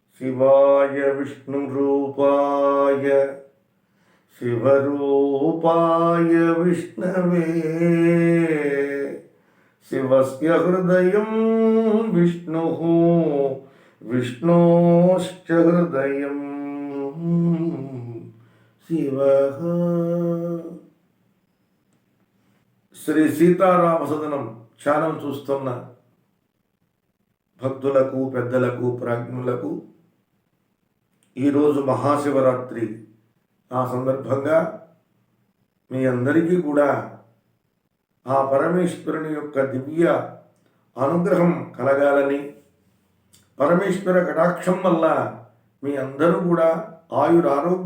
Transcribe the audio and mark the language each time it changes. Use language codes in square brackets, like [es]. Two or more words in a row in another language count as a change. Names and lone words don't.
[sa] शिवाय विष्णुरूपाय शिवरूपाय विष्णवे शिवस्य हृदयं विष्णुः विष्णोश्च हृदयं शिवः। [te] శ్రీ సీతారామ సదనం ఛానల్ చూస్తున్న భక్తులకు పెద్దలకు ప్రాజ్ఞులకు ఈరోజు మహాశివరాత్రి. ఆ సందర్భంగా మీ అందరికీ కూడా ఆ పరమేశ్వరుని యొక్క దివ్య అనుగ్రహం కలగాలని, పరమేశ్వర కటాక్షం వల్ల మీ అందరూ కూడా ఆయురారోగ్య